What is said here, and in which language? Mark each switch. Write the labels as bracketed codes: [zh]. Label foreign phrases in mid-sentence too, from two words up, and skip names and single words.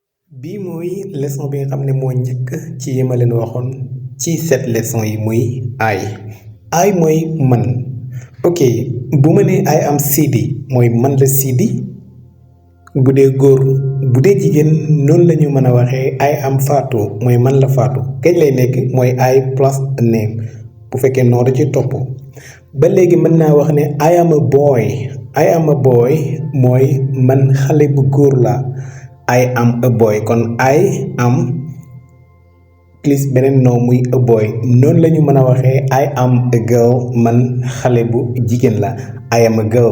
[wo] bii mooy leçon bi nga xam ne moo njëkk ci yi ma leen waxoon ci [fr] cette leçon [wo] yi muy I mooy man. ok bu ma nee [en] I am Sidi [wo] mooy man la Sidi bu dee góor bu dee jigéen noonu la ñu mën a waxee [en] I am Fatou [wo] mooy man la Fatou kañ lay nekk mooy [en] I plus a name [wo] bu fekkee noonu da ci topp ba léegi mën naa wax ne [en] I am a boy [wo] mooy man xale bu góor la [en] I am a boy [wo] kon [en] I am plus [wo] beneen noo muy [en] a boy [wo] noonu la ñu mën a waxee [en] I am a girl [wo] man xale bu jigéen la [en] I am a girl.